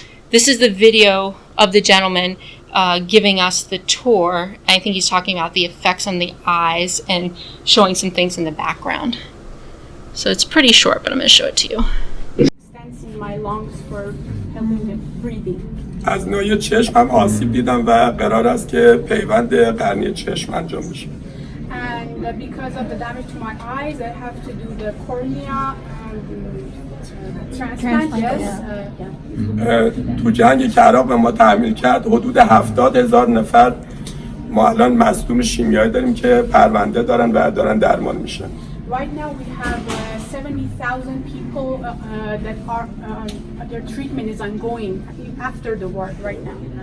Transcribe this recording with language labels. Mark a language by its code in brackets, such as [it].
[en] This is the video of the gentleman giving us the tour. I think he's talking about the effects on the eyes and showing some things in the background. So it's pretty short, but I'm going to show it to you. My lungs for helping with breathing. [fa] از نوع چشمم آسیب دیدم و قرار است که پیوند قرنی چشم انجام بشه. [en] And because of the damage to my eyes, I have to do the cornea and transplant. [fa] تو جنگی که عراق به ما تحمیل کرد حدود 70,000 نفر ما الان مصدوم شیمیایی داریم که پرونده دارن و دارن درمان میشن. [en] Right now we have 70,000 people that are their treatment is ongoing after the war right now.